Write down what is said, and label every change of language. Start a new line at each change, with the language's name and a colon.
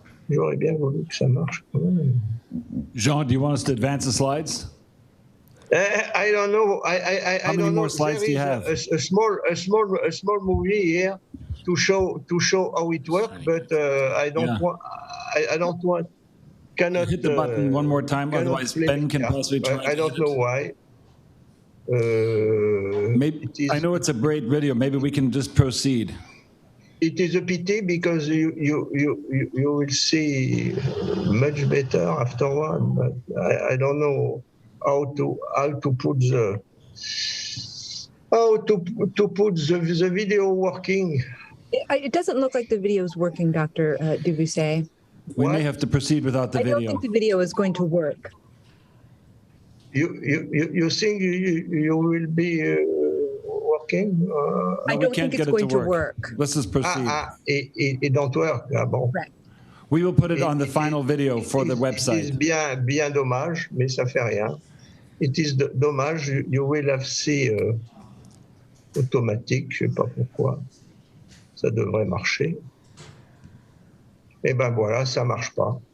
French: J'aurais bien voulu que ça marche quand même.
English: Jean, do you want us to advance the slides? I don't know. How many more slides do you have? A small movie here to show how it works, but I don't want. Cannot hit the button one more time, otherwise Ben can possibly try. I don't know why. Maybe I know it's a great video. Maybe we can just proceed. It is a pity because you will see much better afterward, but I don't know how to put the video working. It doesn't look like the video is working, Dr. Dubousset. We may have to proceed without the video. I don't think the video is going to work. You think you will be working? I don't think it's going to work. Let's just proceed. It don't work. Bon. Right. We will put it on the final video for the website. It is
French: bien dommage, mais ça fait rien. It is dommage.
English: You will have see
French: automatique, je sais pas pourquoi. Ça devrait marcher. Eh ben voilà, ça marche pas.